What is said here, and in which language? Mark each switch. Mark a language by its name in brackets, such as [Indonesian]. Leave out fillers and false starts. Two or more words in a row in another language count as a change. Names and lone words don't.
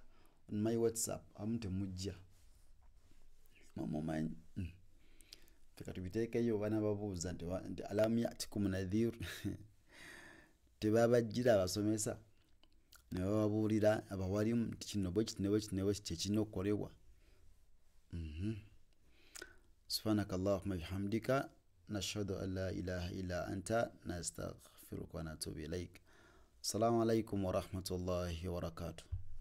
[English] on my WhatsApp [Ganda] amute mujja mamumanyi fika tubiteekeyo bana babuuza nti [Arabic] ألم يأتكم نذير [Ganda] tebabajjira abasomesa ne bababuulira abawalimu nti kino bwe kirina okukolebwa. [Arabic] سبحانك اللهم وبحمدك نشهد أن لا إله إلا أنت نستغفرك ونتوب إليك. السلام عليكم ورحمة الله وبركاته.